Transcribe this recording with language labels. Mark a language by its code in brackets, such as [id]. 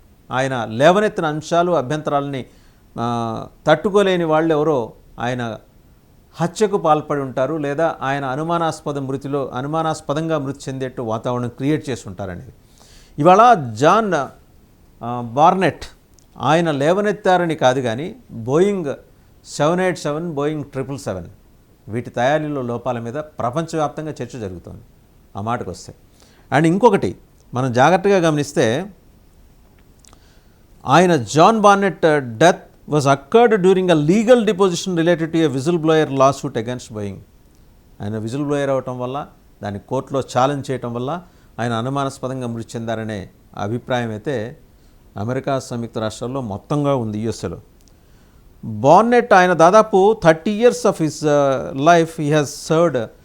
[te] ఆయన లేవనెత్తిన అంశాలు, అభ్యంతరాలని తట్టుకోలేని వాళ్ళు ఎవరో ఆయన హత్యకు పాల్పడి ఉంటారు, లేదా ఆయన అనుమానాస్పదంగా మృతి చెందేట్టు వాతావరణం క్రియేట్ చేసి ఉంటారనేది. ఇవాళ జాన్ బార్నెట్ ఆయన లేవనెత్తారని కాదు, కానీ బోయింగ్ 787, బోయింగ్ 777 వీటి తయారీలో లోపాల మీద ప్రపంచవ్యాప్తంగా చర్చ జరుగుతోంది. ఆ మాటకు వస్తే అండ్ ఇంకొకటి మనం జాగ్రత్తగా గమనిస్తే, ఆయన John Barnett death [en] was occurred during a legal deposition related to a whistleblower lawsuit against Boeing. [te] ఆయన విజిల్ బ్లోయర్ అవటం వల్ల, దాన్ని కోర్టులో ఛాలెంజ్ చేయటం వల్ల ఆయన అనుమానాస్పదంగా మృతి చెందారనే అభిప్రాయం అయితే అమెరికా సంయుక్త రాష్ట్రాల్లో మొత్తంగా ఉంది, యుఎస్ఏలో. బార్నెట్ ఆయన దాదాపు [en] 30 years of his life he has served.